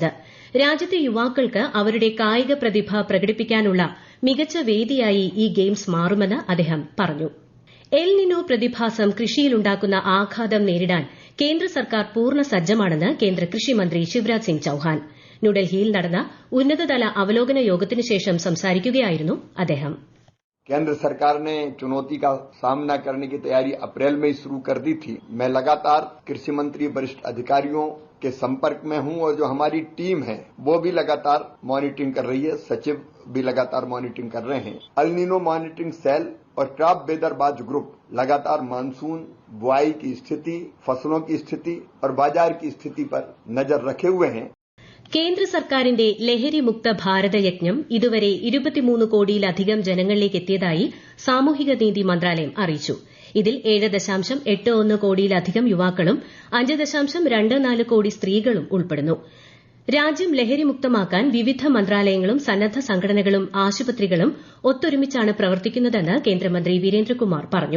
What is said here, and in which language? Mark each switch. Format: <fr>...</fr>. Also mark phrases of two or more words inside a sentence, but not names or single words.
<ml>രാജ്യത്തെ യുവാക്കൾക്ക് അവരുടെ കായിക പ്രതിഭ പ്രകടിപ്പിക്കാനുള്ള മികച്ച വേദിയായി ഈ ഗെയിംസ് മാറുമെന്ന് അദ്ദേഹം പറഞ്ഞു. എൽ നിനോ പ്രതിഭാസം കൃഷിയിലുണ്ടാക്കുന്ന ആഘാതം നേരിടാൻ കേന്ദ്ര സർക്കാർ പൂർണ്ണ സജ്ജമാണെന്ന് കേന്ദ്ര കൃഷിമന്ത്രി ശിവരാജ് സിംഗ് ചൌഹാൻ. ന്യൂഡൽഹിയിൽ നടന്ന ഉന്നതതല അവലോകന യോഗത്തിനു ശേഷം സംസാരിക്കുകയായിരുന്നു അദ്ദേഹം.</ml> <hi>केंद्र सरकार ने चुनौती का सामना करने की तैयारी अप्रैल में ही शुरू कर दी थी. मैं लगातार कृषि मंत्री, वरिष्ठ अधिकारियों के संपर्क में हूं और जो हमारी टीम है वो भी लगातार मॉनिटरिंग कर रही है. सचिव भी लगातार मॉनिटरिंग कर रहे हैं. अल नीनो मॉनिटरिंग सेल और क्रॉप वेदरबाज ग्रुप लगातार मानसून, बुआई की स्थिति, फसलों की स्थिति और बाजार की स्थिति पर नजर रखे हुए हैं.</hi> <ml>കേന്ദ്ര സർക്കാരിന്റെ ലഹരി മുക്ത ഭാരത യജ്ഞം ഇതുവരെ 23 കോടിയിലധികം ജനങ്ങളിലേക്ക് എത്തിയതായി സാമൂഹിക നീതി മന്ത്രാലയം അറിയിച്ചു. ഇതിൽ 7.81 കോടിയിലധികം യുവാക്കളും 5.24 കോടി സ്ത്രീകളും ഉൾപ്പെടുന്നു. രാജ്യം ലഹരിമുക്തമാക്കാൻ വിവിധ മന്ത്രാലയങ്ങളും സന്നദ്ധ സംഘടനകളും ആശുപത്രികളും ഒത്തൊരുമിച്ചാണ് പ്രവർത്തിക്കുന്നതെന്ന് കേന്ദ്രമന്ത്രി വീരേന്ദ്രകുമാർ പറഞ്ഞു.</ml>